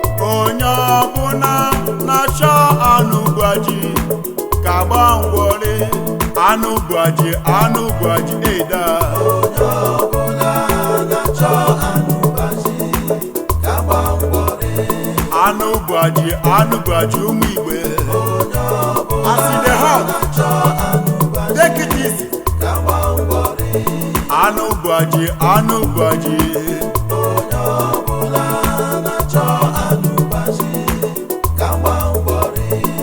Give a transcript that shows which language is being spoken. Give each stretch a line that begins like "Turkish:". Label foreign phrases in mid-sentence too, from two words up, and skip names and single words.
Igbo: Onye ọbụla na-achọ Anugwaji, ka gba ngwọrị. Anugwaji, Anugwaji, eda. Onye ọbụla na-achọ Anugwaji, ka gba mbọ lee. Anụ bụ ajị, anụ bụ ajị ụmụ Igwe. Onye ọbụla
English: As in the heart.
Igbo: na-achọ anụ bụ ajị,
English: Take it easy.
Igbo: ka gba mbọ lee. Anụ bụ ajị, anụ bụ ajị. Onye ọbụla na-achọ anụ bụ ajị, ka gba mbọ lee.